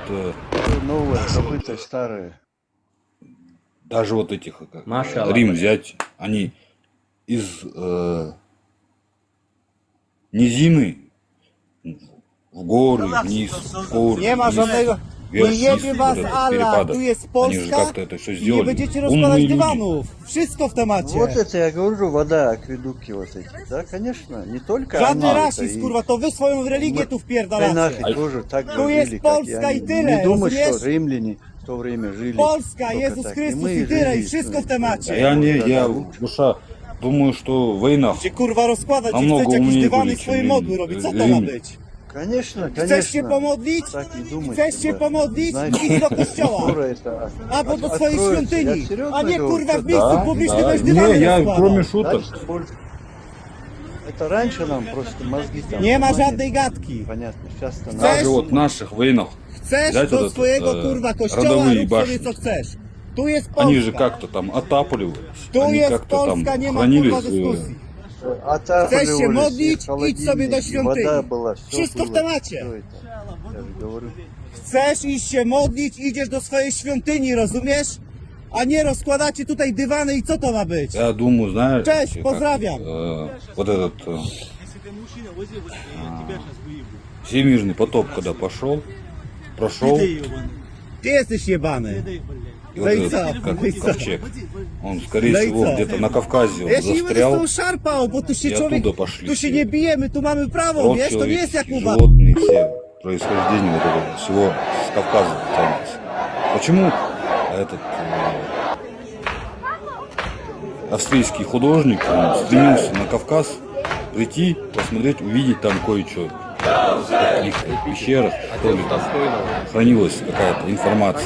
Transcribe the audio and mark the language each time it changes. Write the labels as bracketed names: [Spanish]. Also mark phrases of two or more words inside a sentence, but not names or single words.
[Russian] Новое, забытое, старое. Даже вот этих, Рим взять, они из низины в горы, вниз, в горы, вниз. [Polish] Nie jebie was Allah, tu jest Polska, nie będziecie rozkładać dywanów. Wszystko w temacie. [Russian] Вот это я говорю, вода, акведуки вот эти. Да, конечно, не только [Polish] Żadny rasizm, kurwa, to wy swoją religię tu wpierdalacie. [Russian] тоже так [Polish] Tu [Russian] же [Polish] jest [Russian] жили, как и [Polish] Polska i [Russian] они. [Polish] tyle, [Russian] Не думай, [Polish] rozumiesz? [Russian] что римляне в то время жили [Polish] Polska, [Russian] только [Polish] Jezus [Russian] так. [Polish] Chrystus [Russian] И [Polish] i [Russian] мы [Polish] tyle, i [Russian] жили, [Polish] wszystko w temacie. [Russian] Я, душа, думаю, что в войнах [Polish] Gdzie kurwa rozkładać i [Russian] намного [Polish] chcecie jakieś [Russian] умнее [Polish] dywany [Russian] были, [Polish] i swoje [Russian] чем [Polish] modły robić, co to ma [Russian] римляне. [Polish] być? [Russian] Конечно, [Polish] Chcesz się [Russian] конечно. [Polish] pomodlić? [Russian] Так и думайте, [Polish] Chcesz się [Russian] да. [Polish] pomodlić? [Russian] Знаете, [Polish] Idź do kościoła. [Russian] скоро это [Polish] Albo do swojej [Russian] откроется. [Polish] świątyni. [Russian] Я серьезно [Polish] A nie [Russian] говорю, [Polish] kurwa [Russian] что [Polish] w miejscu [Russian] да, [Polish] publicznym [Russian] да. [Polish] będziesz dywany [Russian] Не, я [Polish] rozkładał. [Russian] кроме шуток. Дальше больше. Это раньше нам просто мозги там... [Polish] Nie ma [Russian] ломали. [Polish] żadnej gadki. [Russian] Понятно, сейчас-то нам... Даже вот в наших войнах [Polish] Chcesz [Russian] взять [Polish] do [Russian] вот [Polish] swojego [Russian] этот, [Polish] kurwa kościoła, [Russian] родовые [Polish] rób sobie [Russian] башни. [Polish] co chcesz. Tu jest [Russian] Они же [Polish] Polska. [Russian] как-то там отапливались, [Polish] Tu [Russian] они [Polish] jest [Russian] как-то там [Polish] Polska, nie ma kurwa [Russian] хранились. [Polish] dyskusji. [Russian] Отапливались, [Polish] Chcesz się modlić? [Russian] холодильники, [Polish] Idź sobie do świątyni. [Russian] Вода была, все [Polish] Wszystko w [Russian] было. [Polish] temacie. [Russian] Что это? Я же говорю. [Polish] Chcesz iść się modlić, idziesz do swojej świątyni, rozumiesz? A nie rozkładacie tutaj dywany i co to ma być? [Russian] Я думаю, знаешь, [Polish] Cześć, [Russian] как, [Polish] pozdrawiam. [Russian] Вот этот всемирный потоп, когда прошел, [Polish] Ty jesteś jebany. [Russian] и [Polish] No [Russian] вот [Polish] i co? [Russian] этот, как [Polish] No i co? [Russian] ковчег, он, скорее [Polish] No i [Russian] всего, [Polish] co? [Russian] где-то на Кавказе он [Polish] Ja się nie będę z [Russian] застрял, [Polish] tą szarpał, bo tu się [Russian] и [Polish] człowiek, [Russian] оттуда пошли [Polish] tu się [Russian] все. [Polish] nie bijemy, tu mamy prawo, [Russian] Род [Polish] wiesz, to nie jest jak u [Russian] человеческий, [Polish] was. [Russian] животные, все происхождение вот этого всего с Кавказа тянется. Почему этот австрийский художник он стремился на Кавказ прийти, посмотреть, увидеть там кое-что? В каких-то пещерах, что ли, там хранилась какая-то информация.